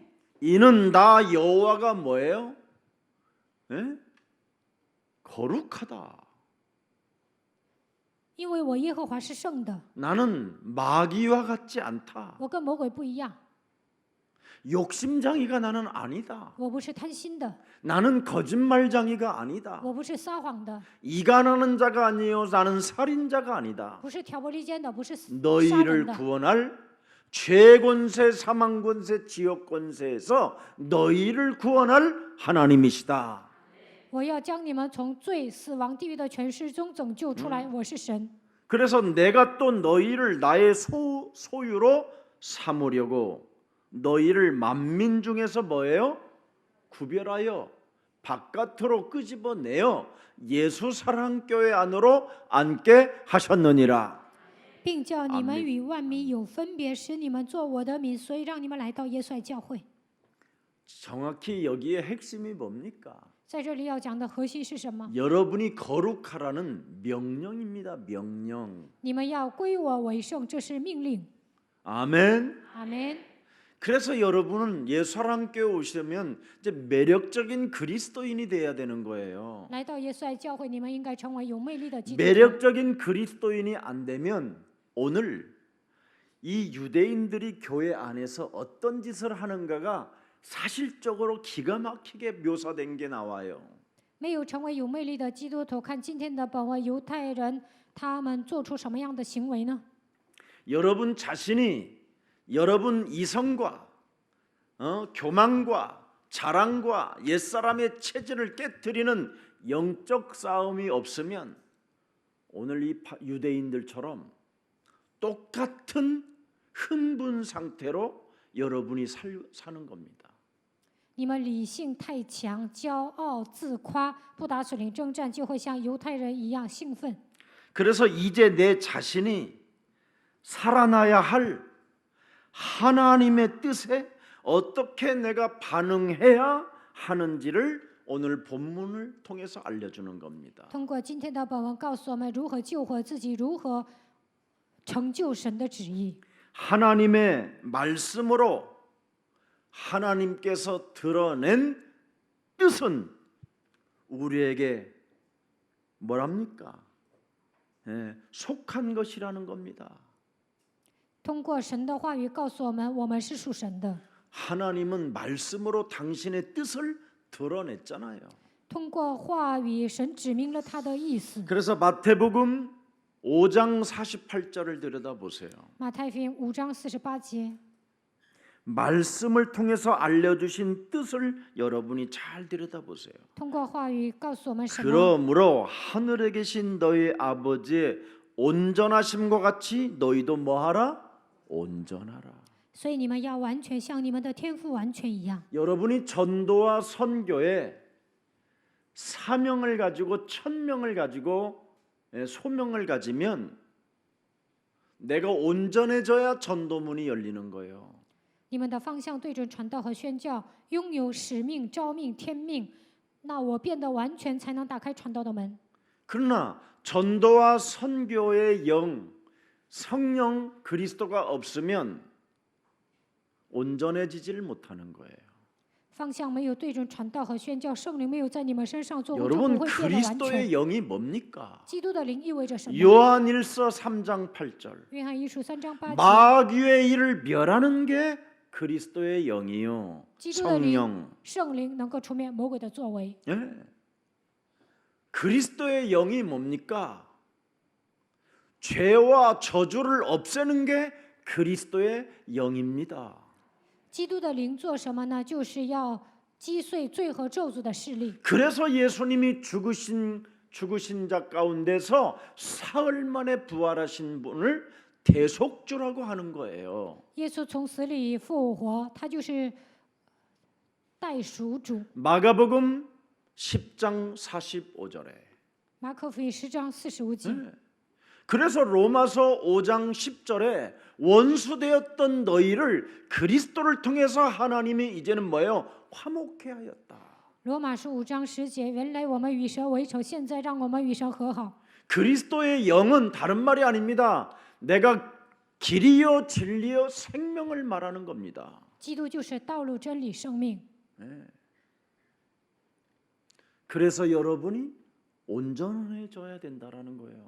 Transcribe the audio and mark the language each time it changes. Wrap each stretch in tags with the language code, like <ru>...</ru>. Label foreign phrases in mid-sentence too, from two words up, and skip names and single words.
<ko>이는 나 여호와가 뭐예요? 예? 거룩하다.</ko> <zh>因为我耶和华是圣的，</zh> <ko>나는 마귀와 같지 않다.</ko> <zh>我跟魔鬼不一样，</zh> <ko>욕심장이가 나는 아니다.</ko> <zh>我不是贪心的，</zh> <ko>나는 거짓말장이가 아니다.</ko> <zh>我不是撒谎的，</zh> <ko>이간하는 자가 아니요 나는 살인자가 아니다.</ko> <zh>不是挑拨离间的，不是杀人</zh> <ko>너희를</ko> <zh>的。</zh> <ko>구원할 죄권세, 사망권세, 지옥권세에서 너희를 구원할 하나님이시다.</ko> <zh>我要将你们从罪、死亡、地狱的权势中拯救出来。我是神，</zh> <ko>그래서 내가 또 너희를 나의 소유로 삼으려고 너희를 만민 중에서 뭐예요? 구별하여 바깥으로 끄집어내어 예수 사랑교회 안으로 앉게 하셨느니라.</ko> <zh>并叫你们与万民有分别，使你们做我的民，所以让你们来到耶稣爱教会。</zh> <ko>정확히 여기에 핵심이 뭡니까?</ko> <zh>在这里要讲的核心是什么？</zh> <ko>여러분이 거룩하라는 명령입니다. 명령.</ko> <zh>你们要归我为圣，这是命令。</zh> <ko>아멘.</ko> <zh>阿门。</zh> <ko>그래서 여러분은 예수사랑교회 오시려면 이제 매력적인 그리스도인이 돼야 되는 거예요.</ko> <zh>来到耶稣爱教会，你们应该成为有魅力的基督徒。</zh> <ko>매력적인 그리스도인이 안 되면 오늘 이 유대인들이 교회 안에서 어떤 짓을 하는가가 사실적으로 기가 막히게 묘사된 게 나와요.</ko> <zh>没有成为有魅力的基督徒，看今天的本文，犹太人他们做出什么样的行为呢？</zh> <ko>여러분 자신이 여러분 이성과 교만과 자랑과 옛사람의 체질을 깨뜨리는 영적 싸움이 없으면 오늘 이 유대인들처럼 똑같은 흥분 상태로 여러분이 사는 겁니다.</ko> <zh>你们理性太强，骄傲自夸，不打属灵征战，就会像犹太人一样兴奋。</zh> <ko>그래서 이제 내 자신이 살아나야 할 하나님의 뜻에 어떻게 내가 반응해야 하는지를 오늘 본문을 통해서 알려주는 겁니다.</ko> <zh>通过今天的本文，告诉我们如何救活自己，如何成就神的旨意。</zh> <ko>하나님의 말씀으로 하나님께서 드러낸 뜻은 우리에게 뭐랍니까? 속한 것이라는 겁니다.</ko> <zh>通过神的话语告诉我们，我们是属神的。</zh> <ko>하나님은 말씀으로 당신의 뜻을 드러냈잖아요.</ko> <zh>通过话语，神指明了他的意思。</zh> <ko>그래서 마태복음 5장 48절을 들여다보세요.</ko> <zh>马太福音5章48节，</zh> <ko>말씀을 통해서 알려주신 뜻을 여러분이 잘 들여다보세요.</ko> <zh>通过话语告诉我们什么？</zh> <ko>그러므로 하늘에 계신 너희 아버지의 온전하심과 같이 너희도 뭐하라? 온전하라.</ko> <zh>所以你们要完全像你们的天父完全一样。</zh> <ko>여러분이 전도와 선교에 사명을 가지고 천명을 가지고 소명을 가지면 내가 온전해져야 전도문이 열리는 거예요.</ko> <zh>你们的方向对准传道和宣教，拥有使命、召命、天命，那我变得完全，才能打开传道的门。</zh> <ko>그러나 전도와 선교의 영, 성령 그리스도가 없으면 온전해지지를 못하는 거예요.</ko> <zh>方向没有对准传道和宣教，圣灵没有在你们身上做工，就</zh> <ko>여러분</ko> <zh>不会变得完全。</zh> <ko>그리스도의 영이 뭡니까?</ko> <zh>基督的灵意味着什么？</zh> <ko>요한일서 3장 8절.</ko> <zh>约翰一书3章8节，</zh> <ko>마귀의 일을 멸하는 게 그리스도의 영이요.</ko> <zh>基督的灵</zh> <ko>성령.</ko> <zh>圣灵能够除灭魔鬼的作为。</zh> <ko>예. 그리스도의 영이 뭡니까? 죄와 저주를 없애는 게 그리스도의 영입니다.</ko> <zh>基督的灵做什么呢？就是要击碎罪和咒诅的势力。</zh> <ko>그래서 예수님이 죽으신 자 가운데서 사흘 만에 부활하신 분을 대속주라고 하는 거예요.</ko> <zh>耶稣从死里复活，他就是代赎主。</zh> <ko>마가복음 10장 45절에.</ko> <zh>马可福音10章45节。</zh> <ko>그래서 로마서 5장 10절에 원수되었던 너희를 그리스도를 통해서 하나님이 이제는 뭐예요? 화목케 하였다.</ko> <zh>罗马书5章10节，原来我们与神为仇，现在让我们与神和好。</zh> <ko>그리스도의 영은 다른 말이 아닙니다. 내가 길이요 진리요 생명을 말하는 겁니다.</ko> <zh>基督就是道路、真理、生命。</zh> <ko>그래서 여러분이 온전해져야 된다라는 거예요.</ko>